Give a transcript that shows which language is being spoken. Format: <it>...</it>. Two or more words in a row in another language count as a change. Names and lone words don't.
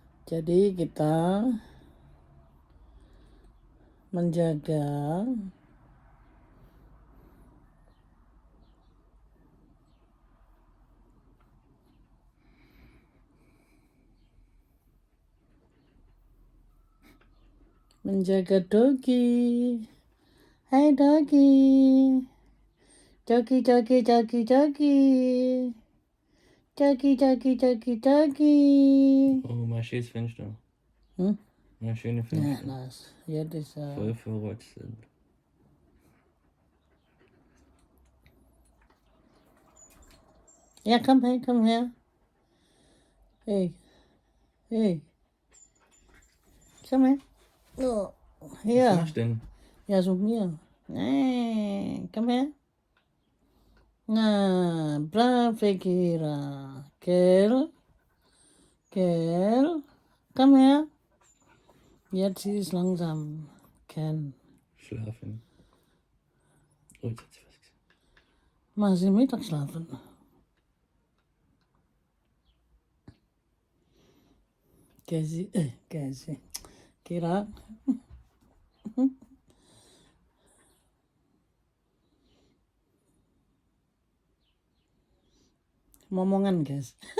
<id>Jadi kita menjaga Dogi. Hai Dogi. Dogi.</id> <de>Oh, mein schönes Fenster. Hm? Mein schönes Ja, Fenster. nice. Ja, das Voll verrotzt sind. Ja, komm her. Hey. Komm her. Oh. Was Ja. machst du denn? Ja, so mir. Komm her. Nah, bravo Kira. Kel. Komm her. Jetzt ist langsam. Ken. Schlafen. Oh, jetzt hat sie was gesagt. Masih Mittagsschlafen.</de> <id>Kasih. Kira. Momongan guys.</id>